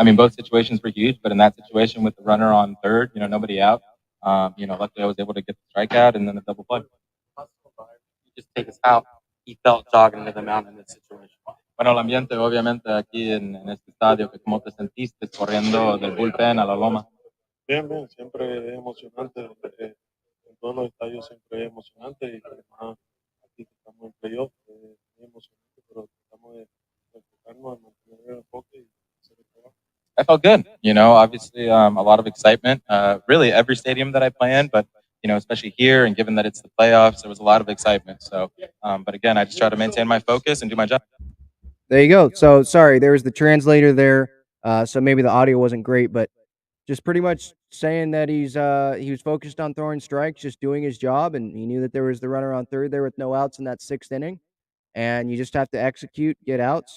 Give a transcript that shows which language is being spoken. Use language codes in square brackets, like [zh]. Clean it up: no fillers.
[en] I mean, both situations were huge, but in that situation with the runner on third, you know, nobody out, you know, luckily I was able to get the strikeout and then the double play. Just take us out. He felt jogging into the mound in this situation. [es] Bueno, el ambiente, obviamente, aquí en este estadio, que ¿cómo te sentiste corriendo del bullpen a la loma? Bien, bien, siempre es emocionante. En todos los estadios siempre es emocionante y además aquí que estamos en playoff es emocionante, pero tratamos de enfocarnos, de mantener el enfoque y hacer el trabajo. [en] I felt good. You know, obviously a lot of excitement. Really, every stadium that I play in, but you know, especially here, and given that it's the playoffs, there was a lot of excitement. So, but again, I just try to maintain my focus and do my job. There you go. So sorry, there was the translator there. So maybe the audio wasn't great, but just pretty much saying that he was focused on throwing strikes, just doing his job, and he knew that there was the runner on third there with no outs in that 6th inning, and you just have to execute, get outs.